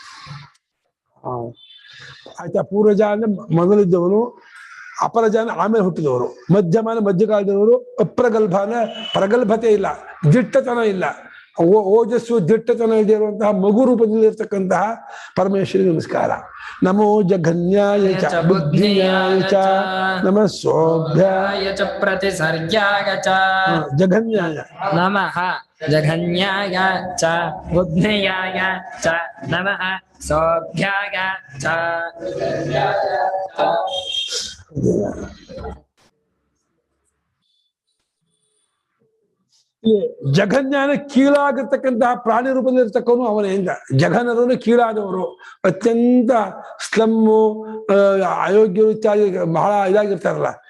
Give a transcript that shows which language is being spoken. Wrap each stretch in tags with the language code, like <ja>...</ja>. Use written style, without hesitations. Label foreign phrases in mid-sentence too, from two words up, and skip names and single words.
<kn>ಆಯ್ತಾ? ಪೂರ್ವಜ ಅಂದ್ರೆ ಮೊದಲಿದ್ದವನು, ಅಪರಜಾನ ಆಮೇಲೆ ಹುಟ್ಟಿದವರು, ಮಧ್ಯಮಾನ ಮಧ್ಯಕಾಲದವರು, ಅಪ್ರಗಲ್ಭನ ಪ್ರಗಲ್ಭತೆ ಇಲ್ಲ, ದಿಟ್ಟತನ ಇಲ್ಲ, ಓಜಸ್ಸು ದಿಟ್ಟತನ ಇದೆ ಇರುವಂತಹ ಮಗು ರೂಪದಲ್ಲಿ ಇರ್ತಕ್ಕಂತಹ ಪರಮೇಶ್ವರಿ ನಮಸ್ಕಾರ.</kn> <sa>ನಮೋ ಜಘನ್ಯಾಯ ಚ ಬುದ್ಧಿಯಾಯ ಚ ನಮಃ ಸೋಭ್ಯಾಯ ಚ ಪ್ರತಿಸರ್ಗ್ಯಾಯ ಚ ಜಘನ್ಯಾಯ ನಮಃ ಜಘನ್ಯಾಯ ಚ ಬುದ್ಧಿಯಾಯ ಚ ನಮಃ ಸೋಭ್ಯಾಯ ಚ.</sa> <kn>ಜಘನ್ಯಾನ ಕೀಳಾಗಿರ್ತಕ್ಕಂತಹ ಪ್ರಾಣಿ ರೂಪದಲ್ಲಿ ಇರ್ತಕ್ಕವನು ಅವನೇ ಅಂತ. ಜಘನರು ಕೀಳಾದವರು, ಅತ್ಯಂತ ಸ್ಲಮ್ಮು, ಅಯೋಗ್ಯರು ಇತ್ಯಾದಿ ಬಹಳ ಇದಾಗಿರ್ತಾರಲ್ಲ.</kn>